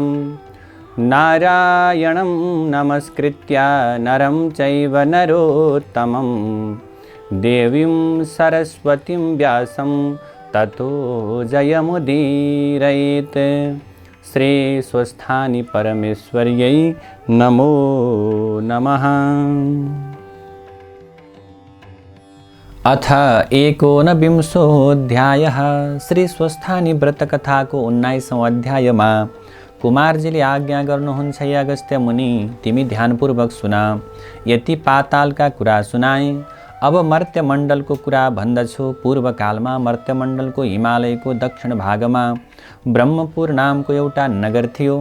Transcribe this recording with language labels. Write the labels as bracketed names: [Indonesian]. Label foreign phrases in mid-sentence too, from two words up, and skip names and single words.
[Sanskrit] नारायणं नमस्कृत्य नरं चैव नरोत्तमं देवीं सरस्वतीं व्यासं ततो जयमुदीरयेत्। श्री स्वस्थानी परमेश्वर्यै नमो नमः। अथ एकोनविंशोऽध्यायः। [Nepali] श्री स्वस्थानी व्रत कथाको 19औं अध्यायमा कुमारजीले आज्ञा गर्नुहुन्छ, हे अगस्त्य मुनि, तिमी ध्यानपूर्वक सुना। यति पातालका कुरा सुनाए, अब मर्त्यमण्डलको कुरा भन्दछु। पूर्वकालमा मर्त्यमण्डलको हिमालयको दक्षिण भागमा ब्रह्मपुर नामको एउटा नगर थियो।